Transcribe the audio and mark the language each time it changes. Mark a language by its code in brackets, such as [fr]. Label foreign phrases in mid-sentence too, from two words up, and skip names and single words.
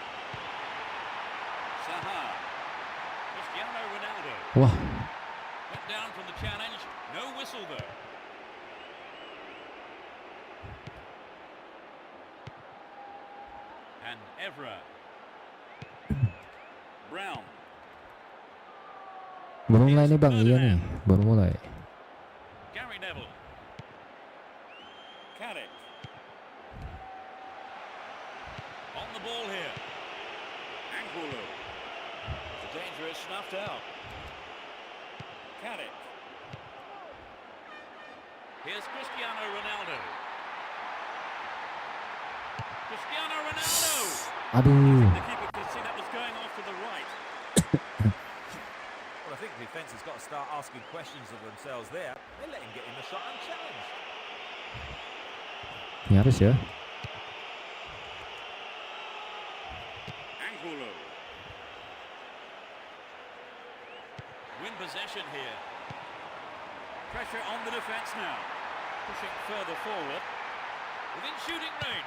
[en] Saha. Cristiano Ronaldo. Wah. Went down from the challenge. No whistle though. And Evra. Brown. [id] Baru mulai nih Bang, iya nih, baru mulai. [en] Gary Neville. Caddick. On the ball here. Angulo. The danger is snuffed out. Caddick. Here's Cristiano Ronaldo. Cristiano Ronaldo. [id] Aduh. [en] The keeper could see that was going off to the right. Well, I think the defence has got to start asking questions of themselves there. They're letting get in the shot unchallenged. [id] Nyaris ya. [en] Angulo. Win possession here. Pressure on the defence now. Pushing further forward. Within shooting range.